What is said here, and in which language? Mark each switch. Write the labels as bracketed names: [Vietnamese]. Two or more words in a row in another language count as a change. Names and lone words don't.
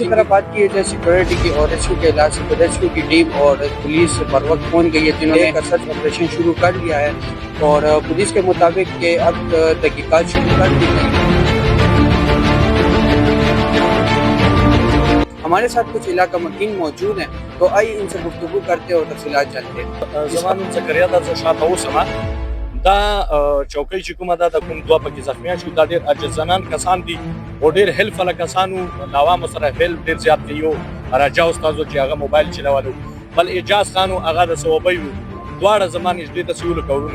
[Urdu] اسی طرح بات کی جائے سیکیورٹی کی اور ریسکیو کے علاج، ریسکیو کی ٹیم اور پولیس بر وقت پہنچ گئی ہے، جنہوں نے ایک [English] search operation [Urdu] شروع کر لیا ہے اور پولیس کے مطابق کہ اب تحقیقات شروع کر دی گئی ہے. ہمارے ساتھ کچھ علاقہ مکین موجود ہیں، تو آئیے ان سے گفتگو کرتے اور تفصیلات جانتے ہیں. [Pashto] زمان زکریا د شاته اوسمه دا چوکۍ چې کومه ده د کوم دوه پکې زخمیان شو، دا ډېر عاجزانان کسان دي او ډېر هیلپ والا کسانو، د عوامو سره هیلپ ډېر زیات کوي. راجا استادو چې هغه موبایل چلولو، بل اجاز خانو هغه د صوبۍ وو، دواړه زمان نږدې د سیولو کورونه.